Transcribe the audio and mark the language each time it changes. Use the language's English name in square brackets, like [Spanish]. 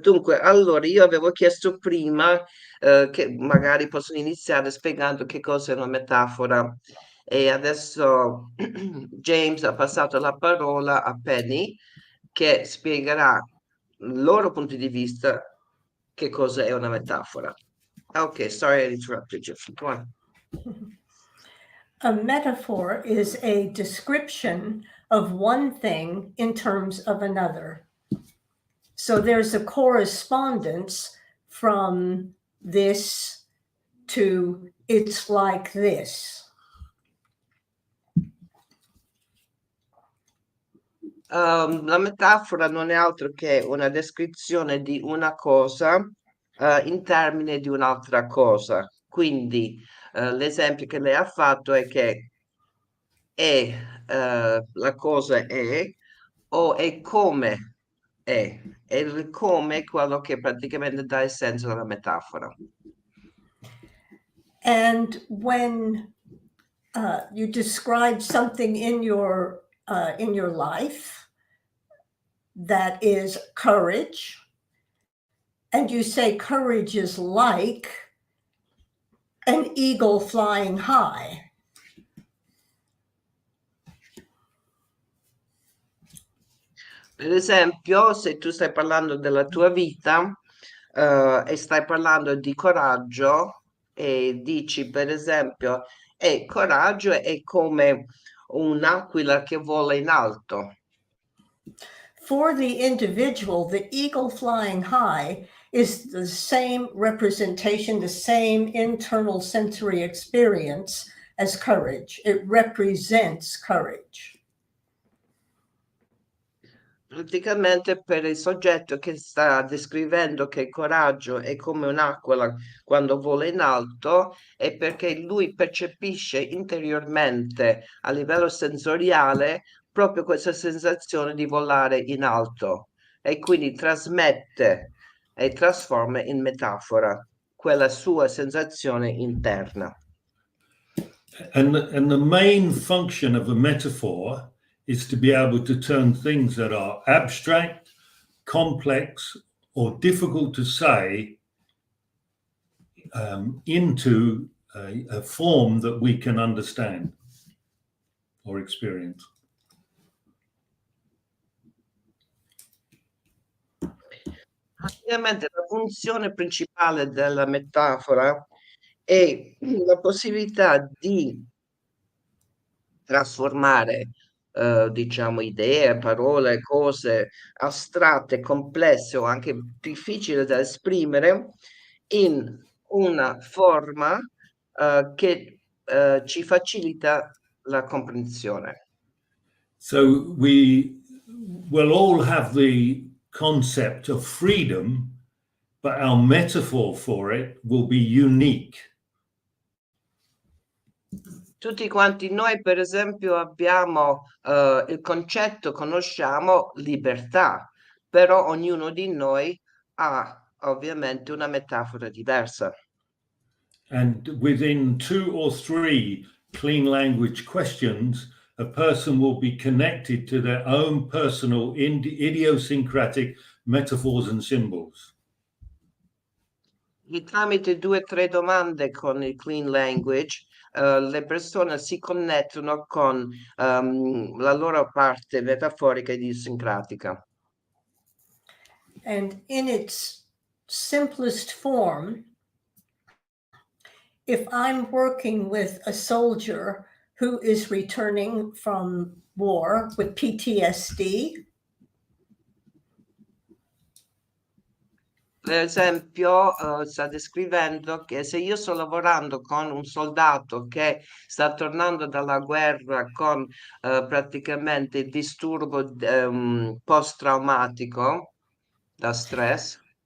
[Italian] Dunque, allora io avevo chiesto prima che magari possono iniziare spiegando che cos'è una metafora e adesso James ha passato la parola a Penny che spiegherà il loro punto di vista che cos'è una metafora. [English] Ok, sorry I interrupted you. Go on. A metaphor is a description of one thing in terms of another. So there's a correspondence from this to it's like this. [Italian] La metafora non è altro che una descrizione di una cosa in termini di un'altra cosa. Quindi l'esempio che lei ha fatto è che la cosa è o è come è. E il come è quello che praticamente dà il senso alla metafora. [English] And when you describe something in your life that is courage, and you say courage is like an eagle flying high. [Italian] Per esempio, se tu stai parlando della tua vita, e stai parlando di coraggio e dici per esempio, coraggio è come un'aquila che vola in alto. [English] For the individual, the eagle flying high is the same representation, the same internal sensory experience as courage. It represents courage. [Italian] Praticamente per il soggetto che sta descrivendo che il coraggio è come un'aquila quando vola in alto, è perché lui percepisce interiormente a livello sensoriale proprio questa sensazione di volare in alto e quindi trasmette e trasforma in metafora quella sua sensazione interna. [English] And the main function of a metaphor is to be able to turn things that are abstract, complex, or difficult to say into a form that we can understand or experience. [Italian] Ovviamente la funzione principale della metafora è la possibilità di trasformare, diciamo, idee, parole, cose astratte, complesse o anche difficili da esprimere in una forma, che, ci facilita la comprensione. [English] So we will all have the concept of freedom, but our metaphor for it will be unique. [Italian] Tutti quanti noi, per esempio, abbiamo il concetto, conosciamo libertà, però ognuno di noi ha ovviamente una metafora diversa. [English] And within 2 or 3 clean language questions, a person will be connected to their own personal idiosyncratic metaphors and symbols. [Italian] Tramite 2 o 3 domande con il clean language, le persone si connettono con la loro parte metaforica e idiosincratica. [English] And in its simplest form, if I'm working with a soldier who is returning from war with PTSD, [Italian] Per esempio, sta descrivendo che se io sto lavorando con un soldato che sta tornando dalla guerra con praticamente il disturbo post-traumatico da stress,